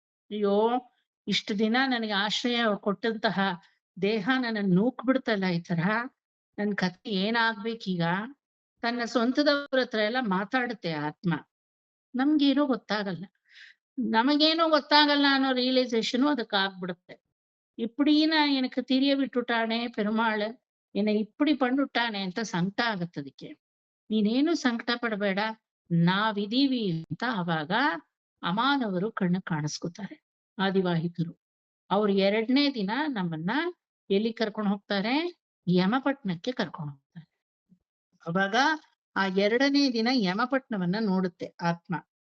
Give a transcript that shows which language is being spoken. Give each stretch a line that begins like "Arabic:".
Kannada: ಅಯ್ಯೋ ಇಷ್ಟು ದಿನ ನನಗೆ ಆಶ್ರಯ ಕೊಟ್ಟಂತಹ ದೇಹ ನನ್ನ ನೂಕ್ ಬಿಡ್ತಲ್ಲ ಈ ತರ, ನನ್ ಕಥೆ ಏನಾಗ್ಬೇಕೀಗ. ತನ್ನ ಸ್ವಂತದವ್ರ ಹತ್ರ ಎಲ್ಲ ಮಾತಾಡುತ್ತೆ ಆತ್ಮ. ನಮ್ಗೇನೋ ಗೊತ್ತಾಗಲ್ಲ, ನಮಗೇನೋ ಗೊತ್ತಾಗಲ್ಲ ಅನ್ನೋ
Tamil: ரியலைசேஷன் அதுக்கு
Kannada: ಆಗ್ಬಿಡುತ್ತೆ.
Tamil: இப்படின்னு எனக்கு தெரிய விட்டுட்டானே பெருமாள், என்னை இப்படி பண்ணிட்டாನೆ
Kannada: ಅಂತ ಸಂಕಟ ಆಗತ್ತೆ. ಅದಕ್ಕೆ ನೀನೇನು ಸಂಕಟ ಪಡಬೇಡ, ನಾವಿದೀವಿ ಅಂತ ಅವಾಗ ಅಮಾನವರು ಕಣ್ಣು ಕಾಣಿಸ್ಕೊತಾರೆ. ಆದಿವಾಹಿಕರು ಅವ್ರು 2ನೇ ದಿನ ನಮ್ಮನ್ನ ಎಲ್ಲಿ ಕರ್ಕೊಂಡು ಹೋಗ್ತಾರೆ, ಯಮಪಟ್ನಕ್ಕೆ ಕರ್ಕೊಂಡು ಹೋಗ್ತಾರೆ. ಅವಾಗ ಆ 2ನೇ ದಿನ ಯಮಪಟ್ನವನ್ನ ನೋಡುತ್ತೆ ಆತ್ಮ.